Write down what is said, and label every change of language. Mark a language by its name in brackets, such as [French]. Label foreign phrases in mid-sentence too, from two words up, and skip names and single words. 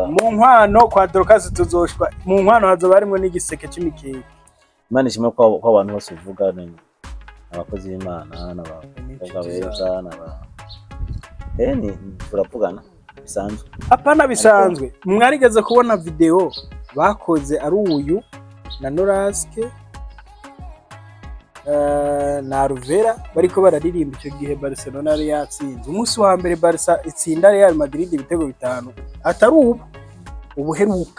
[Rundi] mu nkwano kwa Dorcas tuzoshwa mu nkwano hazo barimo n'igiseke cy'imikeke Imana ishime ko abantu bose uvuga abakozi b'Imana n'abakobwa beza turavugana bisanzwe apana bisanzwe mwarigeze kubona video bakoze ari uyu na Noraske na Ruvera bariko bararirimba icyo gihe Barcelona yari yatsinze umunsi wa mbere Barca itsinda Real Madrid ibitego 5 atari ubu heruka